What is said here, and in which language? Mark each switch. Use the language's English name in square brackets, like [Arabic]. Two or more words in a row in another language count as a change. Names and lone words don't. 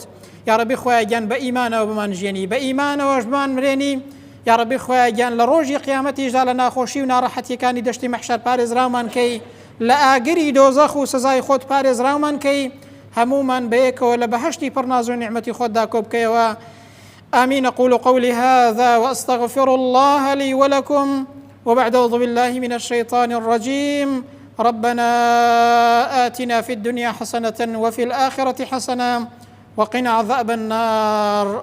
[Central Kurdish] یا ڕەبی خوایە گیان بە ئیمانەوە بمانژێنی، بە ئیمانەوەش بمان مرێنی. یا ڕەبی خوایە گیان لە ڕۆژی قیامەتیشدا لە ناخۆشی و ناڕەحەتیەکانی دەشتی مەحشەر پارێزراومان کەی، لە ئاگری دۆزەخ و سزای خۆت پارێزراومان کەی، هەمومان بەیەکەوە لە بەهەشتی پڕناز و نیعمەتی خۆتدا کۆ بکەیەوە. [Arabic] آمين. أقول قولي هذا وأستغفر الله لي ولكم، وبعد أعوذ بالله من الشيطان الرجيم. ربنا آتنا في الدنيا حسنة وفي الآخرة حسنة وقنا عذاب النار.